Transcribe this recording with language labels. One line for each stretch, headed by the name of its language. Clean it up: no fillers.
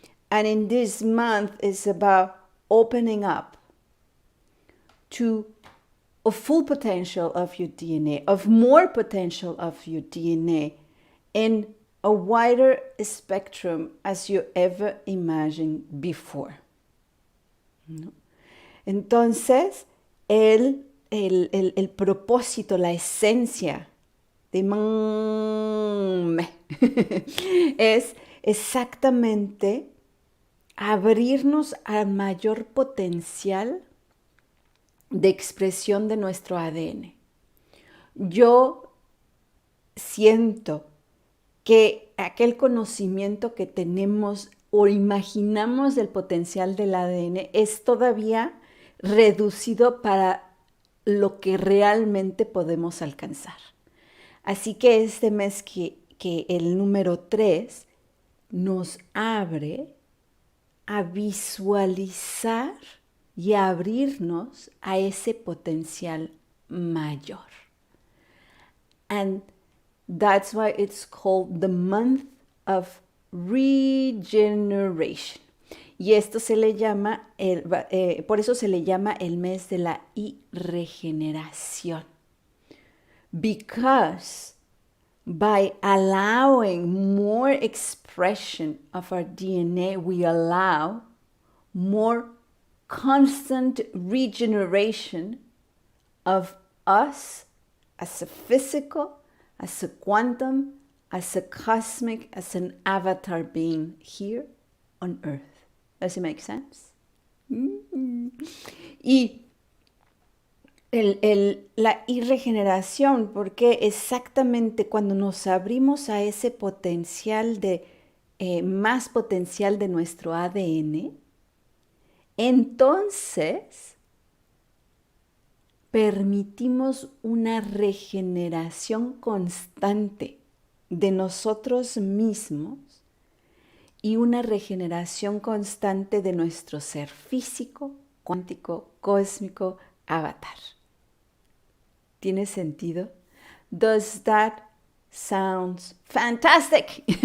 English: And in this month, it's about opening up to a full potential of your DNA, of more potential of your DNA, in a wider spectrum as you ever imagined before.
Spanish: ¿No? Entonces, el propósito, la esencia de me es exactamente abrirnos al mayor potencial de expresión de nuestro ADN. Yo siento que aquel conocimiento que tenemos o imaginamos del potencial del ADN es todavía reducido para lo que realmente podemos alcanzar. Así que este mes que el número 3 nos abre a visualizar y a abrirnos a ese potencial mayor.
English: And that's why it's called the month of regeneration.
Spanish: Y esto se le llama, por eso se le llama el mes de la iRegeneración.
English: Because by allowing more expression of our DNA, we allow more constant regeneration of us as a physical, as a quantum, as a cosmic, as an avatar being here on Earth. Does it make sense?
Spanish: Y la iRegeneración, porque exactamente cuando nos abrimos a ese potencial más potencial de nuestro ADN, entonces permitimos una regeneración constante de nosotros mismos y una regeneración constante de nuestro ser físico, cuántico, cósmico, avatar. ¿Tiene sentido?
English: Does that sounds fantastic?